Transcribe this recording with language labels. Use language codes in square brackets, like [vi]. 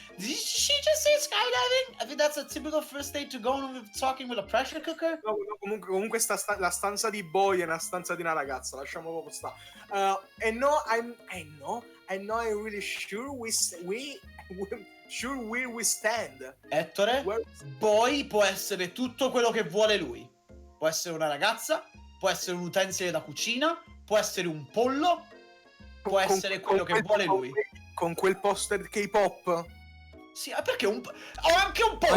[en] Did she just say skydiving? I think that's a typical first date to go on with talking with a pressure cooker. [it] No, comunque la stanza di Boy è una stanza di una ragazza, lasciamo proprio stare. [en] And no, I'm not really sure we stand. [it] Ettore, [en] Where- [it] Boy può essere tutto quello che vuole lui. Può essere una ragazza, può essere un utensile da cucina, può essere un pollo, può essere quello che vuole lui. Con quel poster K-pop. Sì, perché ho anche un pollo.